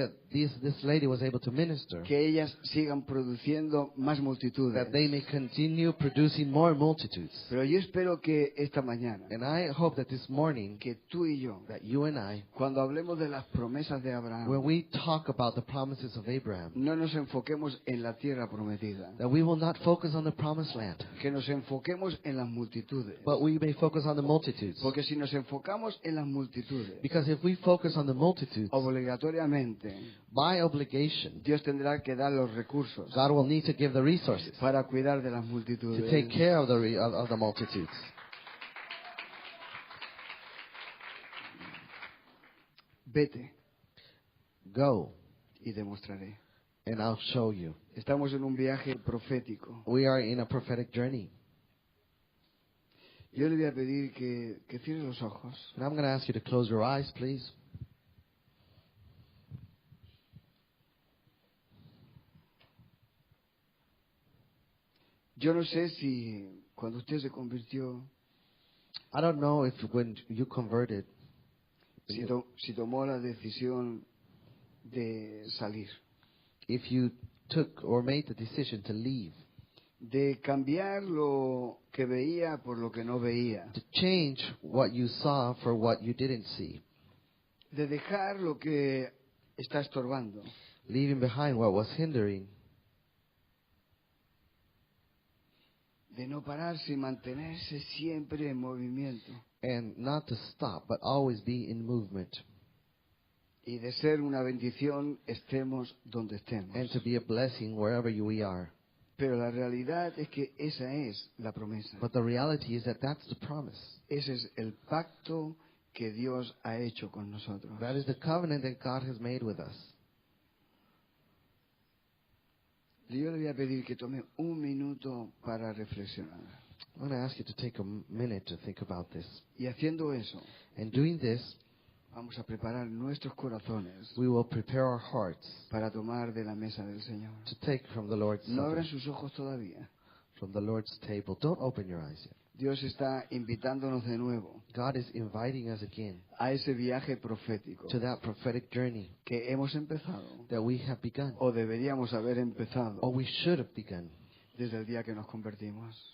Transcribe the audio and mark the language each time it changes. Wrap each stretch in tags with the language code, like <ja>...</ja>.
<en>this lady was able to minister,</en> <es>que ellas sigan produciendo más multitudes.</es> <en>that they may continue producing more multitudes.</en> <es>Pero yo espero que esta mañana,</es> <en>And I hope that this morning,</en> <es>que tú y yo,</es> <en>that you and I,</en> <es>cuando hablemos de las promesas de</es> <en>when</en> <es>Abraham,</es> <en>we talk about the promises of Abraham,</en> <es>no nos enfoquemos en la tierra prometida,</es> <en>that we will not focus on the promised land,</en> <es>que nos enfoquemos en las multitudes.</es> <en>but we may focus on the multitudes.</en> <es>Porque si nos enfocamos en las multitudes,</es> <en>Because if we focus on the multitudes,</en> <es>obligatoriamente</es> <en>by obligation,</en> <es>Dios tendrá que dar los recursos</es> <en>God will need to give the resources</en> <es>para cuidar de las</es> <en>to</en> <es>multitudes.</es> <en>take care of the multitudes.</en> <es>Vete</es> <en>Go,</en> <es>y demostraré.</es> <en>and I'll show you.</en> <es>Estamos en un viaje profético.</es> <en>We are in a prophetic journey.</en> <es>Yo le voy a pedir que cierre los ojos.</es> <en>And I'm going to ask you to close your eyes, please.</en> <es>Yo no sé si cuando usted se convirtió,</es> <en>I don't know if when you converted,</en> <es>si tomó la decisión de salir,</es> <en>if you took or made the decision to leave,</en> <es>de cambiar lo que veía por lo que no veía,</es> <en>to change what you saw for what you didn't see,</en> <es>de dejar lo que está estorbando,</es> <en>leaving behind what was hindering,</en> <es>de no pararse y mantenerse siempre en movimiento.</es> <en>and not to stop, but always be in movement.</en> <es>y de ser una bendición estemos donde estemos.</es> <en>and to be a blessing wherever we are.</en> <es>Pero la realidad es que esa es la promesa.</es> <en>But the reality is that that's the promise.</en> <es>Ese es el pacto que Dios ha hecho con nosotros.</es> <en>That is the covenant that God has made with us.</en> <es>Yo le voy a pedir que tome un minuto para reflexionar.</es> <en>I want to ask you to take a minute to think about this.</en> <es>Y haciendo eso,</es> <en>And doing this,</en> <es>vamos a preparar nuestros corazones</es> <en>we will prepare our hearts</en> <es>para tomar de la mesa del Señor.</es> <en>to take from the Lord's</en> <es>No abran</es> <en>supper,</en> <es>sus ojos todavía.</es> <en>from the Lord's table. Don't open your eyes yet.</en> <es>Dios está invitándonos de nuevo</es> <en>God is inviting us again</en> <es>a ese viaje profético</es> <en>to that prophetic journey</en> <es>que hemos empezado</es> <en>that we have begun,</en> <es>o deberíamos haber empezado</es> <en>or we should have begun,</en> <es>desde el día que nos convertimos.</es>